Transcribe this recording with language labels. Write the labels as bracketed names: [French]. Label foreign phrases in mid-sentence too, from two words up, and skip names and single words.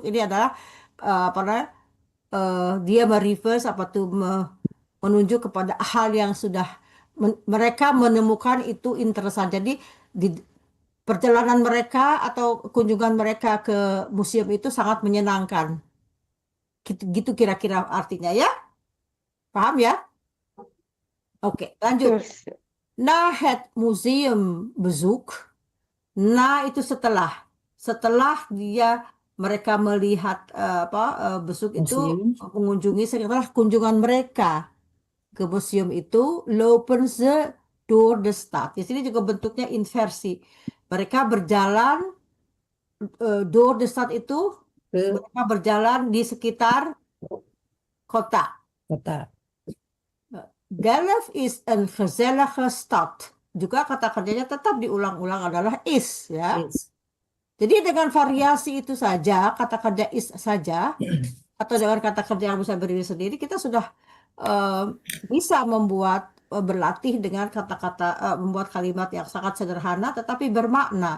[Indonesian] Ini adalah dia mereverse menunjuk kepada hal yang sudah mereka menemukan itu interesan. Jadi di perjalanan mereka atau kunjungan mereka ke museum itu sangat menyenangkan. Gitu kira-kira artinya ya. Paham ya? Oke, lanjut. [Dutch] Na het museum bezoek. [Indonesian] Nah, itu setelah mereka melihat besuk itu mengunjungi, setelah kunjungan mereka ke museum itu, [Dutch] lopen ze door de stad. [Indonesian] Di sini juga bentuknya inversi. Mereka berjalan [Dutch] door de stad [Indonesian] itu, mereka berjalan di sekitar kota. [Dutch] Delft is een gezellige stad. [Indonesian] Juga kata kerjanya tetap diulang-ulang adalah is ya. Jadi dengan variasi itu saja, kata kerja is saja atau dengan kata kerja yang bisa berdiri sendiri, kita sudah bisa berlatih dengan kata-kata, membuat kalimat yang sangat sederhana tetapi bermakna.